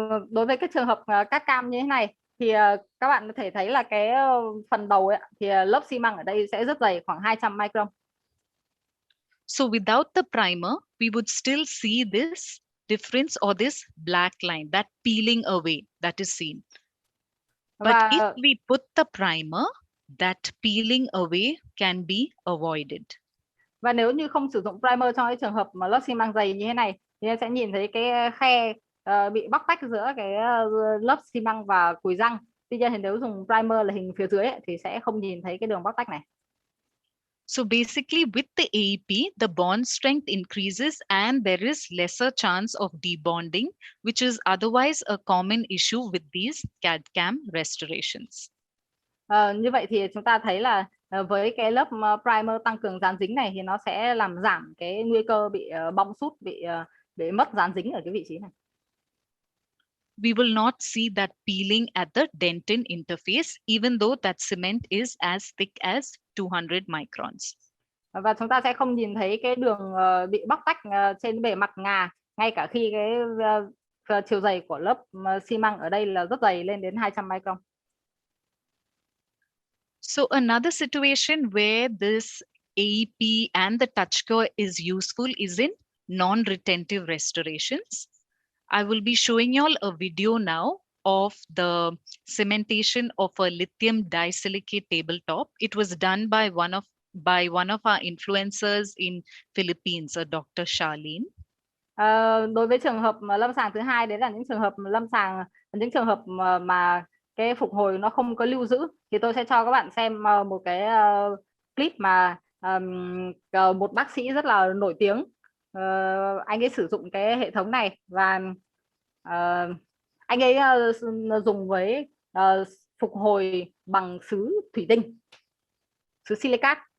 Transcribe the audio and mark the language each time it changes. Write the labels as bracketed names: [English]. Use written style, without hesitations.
[Vietnamese] Đối với cái trường hợp cắt cam như thế này thì các bạn có thể thấy là cái phần đầu ấy, thì lớp xi măng ở đây sẽ rất dày, khoảng 200 micron. [English] So without the primer, we would still see this difference or this black line, that peeling away that is seen. But [Vietnamese] Và [English] if we put the primer, that peeling away can be avoided. [Vietnamese] Và nếu như không sử dụng primer trong cái trường hợp mà lớp xi măng dày như thế này thì em sẽ nhìn thấy cái khe bị bóc tách giữa cái lớp xi măng và cùi răng. Tuy nhiên thì nếu dùng primer là hình phía dưới ấy, thì sẽ không nhìn thấy cái đường bóc tách này. [English] So basically with the AEP, the bond strength increases and there is lesser chance of debonding, which is otherwise a common issue with these CAD/CAM restorations. [Vietnamese] Như vậy thì chúng ta thấy là với cái lớp primer tăng cường dán dính này thì nó sẽ làm giảm cái nguy cơ bị bong sút, bị mất dán dính ở cái vị trí này. [English] We will not see that peeling at the dentin interface, even though that cement is as thick as 200 microns. [Vietnamese] Và chúng ta sẽ không nhìn thấy cái đường bị bóc tách trên bề mặt ngà, ngay cả khi cái chiều dày của lớp xi măng ở đây là rất dày, lên đến 200 micron. [English] So another situation where this AEP and the touch core is useful is in non-retentive restorations. I will be showing you all a video now of the cementation of a lithium disilicate tabletop. It was done by one of our influencers in Philippines, Dr. Charlene. [Vietnamese] Đối với trường hợp lâm sàng thứ hai, đấy là những trường hợp lâm sàng, những trường hợp mà cái phục hồi nó không có lưu giữ, thì tôi sẽ cho các bạn xem một cái clip mà một bác sĩ rất là nổi tiếng, anh ấy sử dụng cái hệ thống này và anh ấy dùng với phục hồi bằng sứ thủy tinh, sứ silicat.